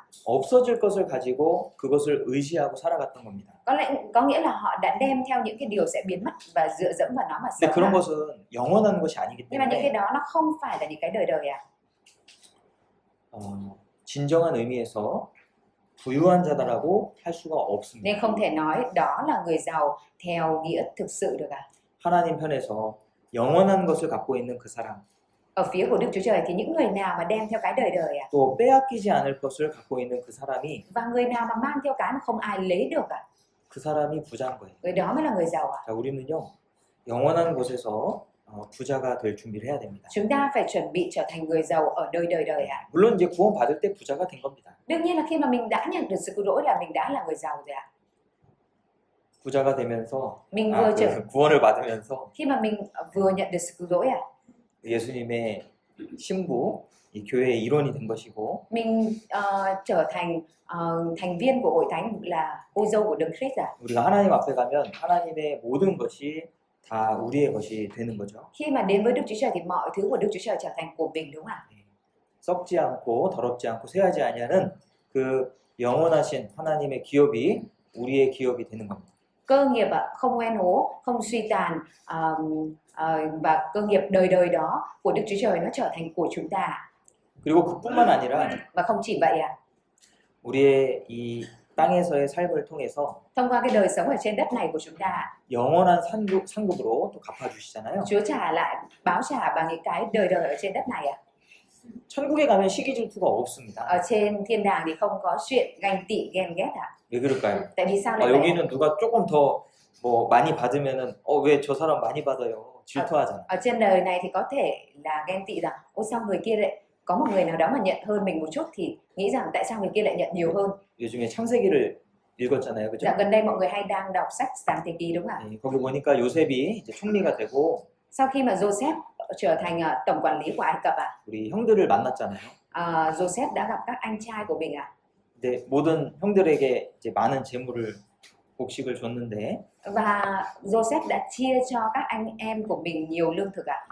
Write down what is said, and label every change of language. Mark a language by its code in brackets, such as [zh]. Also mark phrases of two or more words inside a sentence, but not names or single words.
[ko] 없어질 것을 가지고 그것을 의지하고 살아갔던 겁니다. [vi] Có nghĩa là họ đã đem theo những cái điều sẽ biến mất và dựa dẫm vào nó mà [ko] 근데 [vi] sống [ko] 그런 [vi] ạ. [ko] 것은 영원한 것이 아니기 [vi] Nhưng mà những cái [ko] 때문에 [vi] đó nó không phải là những cái đời đời ạ. [ko] 진정한 의미에서 부유한 자다라고 할 수가 없습니다. [vi] Nên không thể nói đó là người giàu theo nghĩa thực sự được ạ. [ko] 하나님 편에서 영원한 것을 갖고 있는 그 사람, [vi] Ở phía của Đức Chúa Trời thì những người nào mà đem theo cái đời đời ạ, [ko] 또 빼앗기지 않을 것을 갖고 있는 그 사람이 [vi] và người nào mà mang theo cái mà không ai lấy được ạ, [ko] 그 사람이 부자인 거예요. [vi] người đó mới là người giàu ạ. [ko] 자, 우리는요 영원한 곳에서 부자가 될 준비를 해야 됩니다. [vi] Chúng ta phải chuẩn bị trở thành người giàu ở đời đời đời ạ. [ko] 물론 이제 구원 받을 때 부자가 된 겁니다. [vi] Đương nhiên là khi mà mình đã nhận được sự cứu rỗi là mình đã là người giàu rồi ạ. [ko] 부자가 되면서 [vi] Mình vừa trở [ko] 구원을 받으면서 [vi] khi mà mình vừa nhận được sự cứu rỗi ạ, [ko] 예수님의 신부, 이 교회의 일원이 된 것이고 [vi] mình trở thành thành viên của hội thánh là cô dâu của Đấng Christ ạ. [ko] 우리가 하나님 앞에 가면 하나님의 모든 것이 다 우리의 것이 되는 거죠. [vi] Khi mà đến với Đức Chúa Trời thì mọi thứ của Đức Chúa Trời trở thành của mình đúng không ạ? [ko] 썩지 않고 더럽지 않고 쇠하지 아니하는 그 영원하신 하나님의 기업이 우리의 기업이 되는 겁니다. [vi] Cơ nghiệp ạ, không ngoan hố, không suy tàn và cơ nghiệp đời đời đó của Đức Chúa Trời nó trở thành của chúng ta. [ko] 그리고 그뿐만 아니라 [vi] Và không chỉ vậy ạ, [ko] 우리의 이 땅에서의 삶을 통해서 [vi] thông qua cái đời sống ở trên đất này của chúng ta, [ko] 영원한 상급으로 또 갚아주시잖아요. [vi] Chúa trả lại, báo trả bằng những cái đời đời ở trên đất này ạ. [ko] 천국에 가면 시기 질투가 없습니다. [vi] Ở trên thiên đàng thì không có chuyện ganh tị ghen ghét ạ. [ko] 왜 그럴까요? [vi] Tại vì sao lại vậy? [ko] 여기는 누가 조금 더 뭐 많이 받으면은 왜 저 사람 많이 받아요? 질투하잖아. [vi] Ở trên đời này thì có thể là ghen tị rằng ôi sao người kia lại có một người nào đó mà nhận hơn mình một chút thì nghĩ rằng tại sao người kia lại nhận nhiều hơn. [ko] 요즘에 창세기를 읽었잖아요, 그죠? [vi] Dạo gần đây mọi người hay đang đọc sách Sáng Thế Ký đúng không ạ? [ko] 네, 거기 보니까 요셉이 이제 총리가 되고 [vi] Sau khi mà Joseph trở thành tổng quản lý của Ai Cập ạ, [ko] 우리 형들을 만났잖아요. [vi] Joseph đã gặp các anh trai của mình ạ. [ko] 근데 모든 형들에게 이제 많은 재물을 곡식을 줬는데 [vi] Và Joseph đã chia cho các anh em của mình nhiều lương thực ạ.